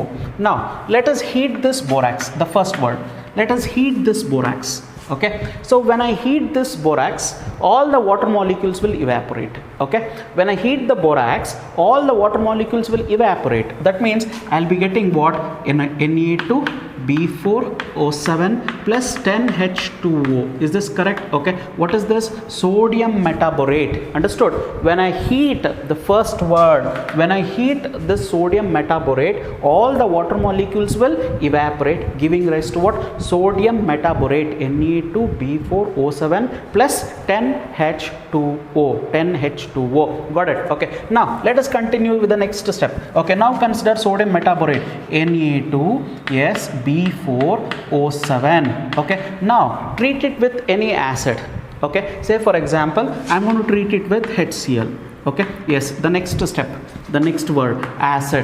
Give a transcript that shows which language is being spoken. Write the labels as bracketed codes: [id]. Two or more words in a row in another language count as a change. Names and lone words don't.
[en] Now let us heat this borax. The first word. Let us heat this borax. Okay, so when I heat this borax, all the water molecules will evaporate. Okay, when I heat the borax, all the water molecules will evaporate. That means I'll be getting what? Na2B4O7 plus 10H2O. Is this correct? Okay, what is this? Sodium metaborate. Understood? When I heat the first word, when I heat this sodium metaborate, all the water molecules will evaporate, giving rise to what? Sodium metaborate, Na2B4O7 plus 10H2O. 10H2O. Got it? Okay, now let us continue with the next step. Okay, now consider sodium metaborate, Na2, yes, B4O7. Okay, now treat it with any acid. Okay, say for example, I'm going to treat it with HCl. Okay, yes, the next step, the next word, acid.